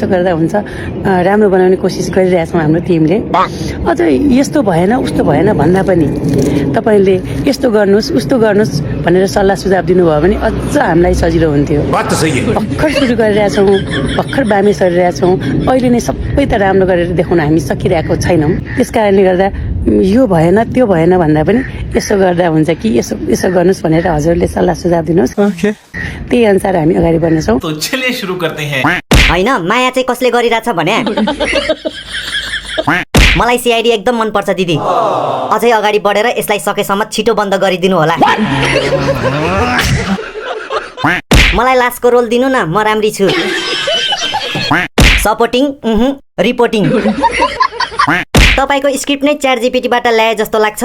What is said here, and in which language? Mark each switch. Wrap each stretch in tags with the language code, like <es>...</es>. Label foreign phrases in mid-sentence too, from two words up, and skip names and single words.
<ne>गर्दा हुन्छ राम्रो बनाउने कोसिस गरिरहेछौँ हाम्रो टिमले अझ यस्तो भएन उस्तो भएन भन्दा पनि तपाईँले यस्तो गर्नुहोस् उस्तो गर्नुहोस् भनेर सल्लाह सुझाव दिनुभयो भने अझ हामीलाई सजिलो हुन्थ्यो भर्खर सुरु गरिरहेछौँ भर्खर बामे सरिरहेछौँ अहिले नै सबै त राम्रो गरेर देखाउन हामी सकिरहेको छैनौँ त्यस कारणले गर्दा यो भएन त्यो भएन भन्दा पनि यसो गर्दा हुन्छ कि यसो गर्नुहोस् भनेर हजुरले सल्लाह सुझाव दिनुहोस् त्यही अनुसार हामी अगाडि बढ्नेछौँ</ne> <hi>तो चलिए शुरू करते हैं</hi> <ne>होइन माया चाहिँ कसले गरिरहेछ भने मलाई सिआइडी एकदम मन पर्छ दिदी अझै अगाडि बढेर यसलाई सकेसम्म छिटो बन्द गरिदिनु होला मलाई लास्टको रोल दिनु न म राम्री छु</ne> <en>supporting reporting</en> <ne>तपाईको स्क्रिप्ट नै च्याट जीपीटीबाट ल्याए जस्तो लाग्छ</ne>